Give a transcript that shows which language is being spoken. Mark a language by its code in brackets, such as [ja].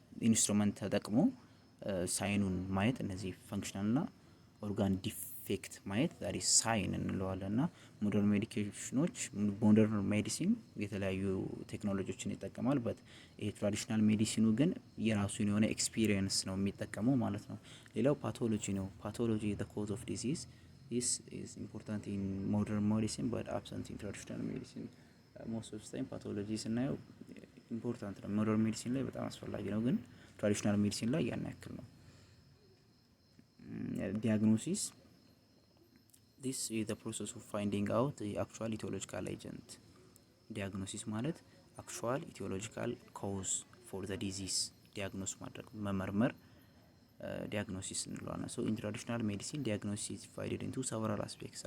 [am] ኢንስትሩመንት ተጠቅሞ ሳይኑን ማየት እነዚህ ፈንክሽናል እና ኦርጋን ዲፌክት ማየት ዛሬ ሳይን እንለዋለን። እና ሞደርን ሜዲኬሽኖች ሞደርን ሜዲሲን የተለያዩ ቴክኖሎጂዎችን ይጠቀማል። በት ይሄ ትራዲሽናል ሜዲሲኑ ግን የራሱን የሆነ ኤክስፒሪየንስ ነው የሚጠቀመው ማለት ነው። ሌላው ፓቶሎጂ ነው። ፓቶሎጂ [en] the cause of disease. this is important in modern medicine but absent in traditional medicine. most of the time [am] ፓቶሎጂ ስናየው ኢምፖርታንት ነው። ሞደርን ሜዲሲን ላይ በጣም አስፈላጊ ነው ግን ትራዲሽናል ሜዲሲን ላይ ያን ያክል ነው። diagnosis. [en] this is the process of finding out the actual etiological agent. diagnosis [am] ማለት [en] actual etiological cause for the disease diagnose [am] ማድረግ መመርመር [en] diagnosis [am] እንለዋለን። [en] so in traditional medicine diagnosis is divided into several aspects.